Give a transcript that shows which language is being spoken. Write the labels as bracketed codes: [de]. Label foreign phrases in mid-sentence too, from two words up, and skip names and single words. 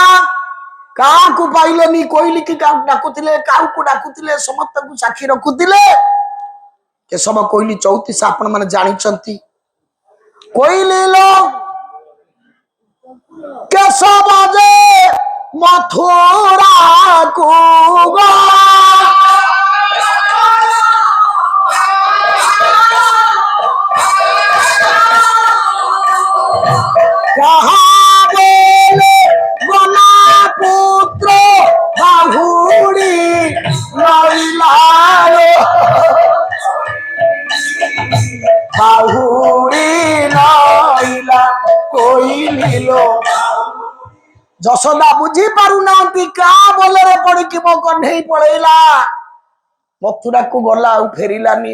[or] କାହାକୁ ପାଇଲେନି, କୋଇଲି କି ଡାକୁଥିଲେ, କାହାକୁ ଡାକୁଥିଲେ, ସମସ୍ତଙ୍କୁ ସାକ୍ଷୀ ରଖୁଥିଲେ। କେଶବ କୋଇଲି 34 ଆପଣ ମାନେ ଜାଣିଛନ୍ତି। କୋଇଲି ଲୋ କେଶବ ଯେ ମଥୁରା କୁ କହା ବୋଲେ ବନା ପୁତ୍ର ବାହୁଡ଼ି ନୈଲାରୋ ବାହୁଡ଼ି ନୈଲା କୋଇ ଲୋ। ଯଶୋଦା ବୁଝି ପାରୁନାହାନ୍ତି କା ବୋଲରେ ପଡିକି ମୋ କଣ୍ଢେଇ ପଳେଇଲା, ମଥୁରାକୁ ଗଲା ଆଉ ଫେରିଲାନି।